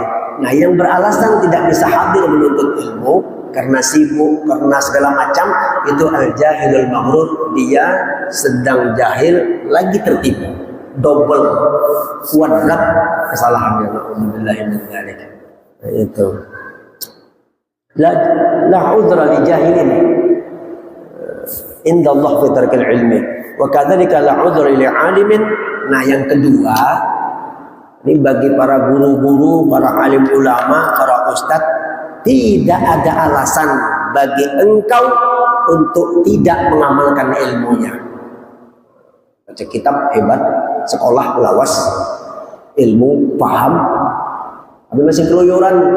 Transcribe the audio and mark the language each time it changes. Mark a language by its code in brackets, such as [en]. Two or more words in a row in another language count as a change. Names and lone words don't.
[id] Nah, yang beralasan tidak bisa hadir menuntut ilmu karena sibuk, karena segala macam, itu [ar] الجاهل المغرور. [id] Dia sedang jahil lagi tertipu. Double, kuadrat kesalahannya. [ar] الحمد لله من ذلك. [id] Itu. [ar] لا عذر لجاهل عند الله في ترك العلم. وكذلك لا عذر لعالم. [id] Nah, yang kedua, ini bagi para guru-guru, para alim ulama, para ustadz, tidak ada alasan bagi engkau untuk tidak mengamalkan ilmunya. Baca kitab hebat, sekolah lawas, ilmu paham, tapi masih keluyuran.